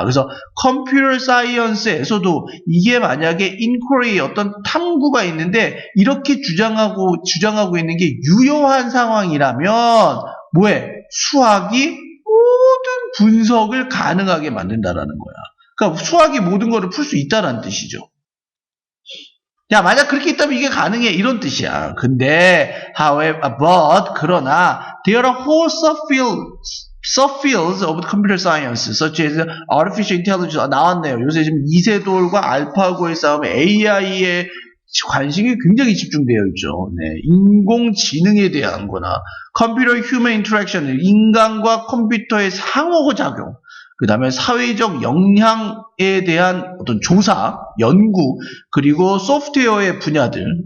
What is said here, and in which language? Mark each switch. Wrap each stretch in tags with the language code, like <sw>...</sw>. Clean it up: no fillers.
<ko>그래서 컴퓨터 사이언스에서도 이게 만약에 인quiry 어떤 탐구가 있는데 이렇게 주장하고 있는 게 유효한 상황이라면 수학이 모든 분석을 가능하게 만든다라는 거야. 그러니까 수학이 모든 거를 풀 수 있다라는 뜻이죠. 만약 그렇게 있다면 이게 가능해 이런 뜻이야. 근데 그러나</ko> <en>there are whole subfields of computer science such as artificial intelligence</en> <ko>나왔네요. 요새 지금 이세돌과 알파고의 싸움에 AI에 관심이 굉장히 집중되어 있죠. 인공지능에 대한 거나 컴퓨터 휴먼 인터랙션 인간과 컴퓨터의 상호작용 그 다음에 사회적 영향에 대한 어떤 조사, 연구, 그리고 소프트웨어의 분야들.</ko>